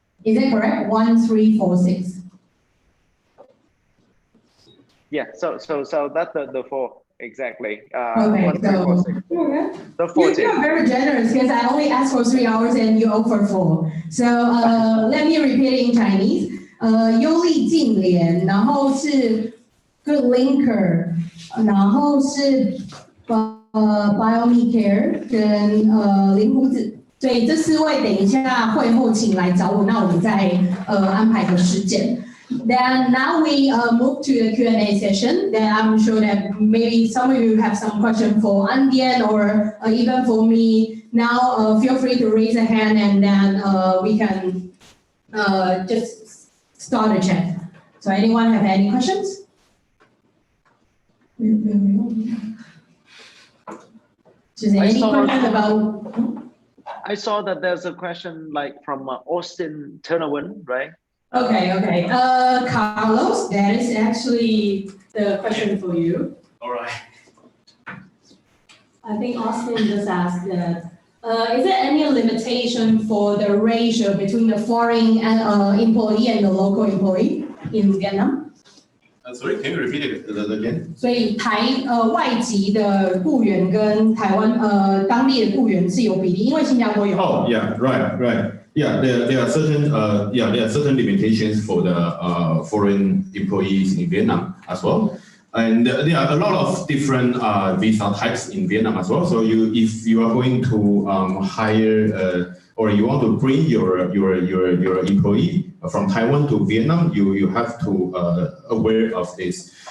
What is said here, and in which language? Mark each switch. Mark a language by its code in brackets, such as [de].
[en] Is that correct? 1, 3, 4, 6. Yeah. So that's the 4 exactly. Okay. 1, 3, 4, 6. The 14. You're very generous, because I only asked for 3 hours and you offer 4. So let me repeat it in Chinese. [zh] 优利净联，然后是 Good Linker， 然后是Biomecare 跟灵胡子。所以这4位等一下会后请来找我，那我们再安排个时间。 [en] Then now we move to the Q&A session. Then I'm sure that maybe some of you have some question for Andian or even for me. Now feel free to raise a hand, and then we can just start a chat. So anyone have any questions? Just any question about? I saw that there's a question like from Austin Turnerwin, right? Okay. Carlos, that is actually the question for you. All right. I think Austin just asked that, is there any limitation for the ratio between the foreign employee and the local employee in Vietnam? Sorry, can you repeat it again? [zh] 所以外籍的雇员跟台湾当地的雇员是有比例，因为新加坡有。 [en] Oh, yeah, right. Yeah, there are certain limitations for the foreign employees in Vietnam as well, and there are a lot of different visa types in Vietnam as well. So if you are going to hire or you want to bring your employee from Taiwan to Vietnam, you have to aware of this.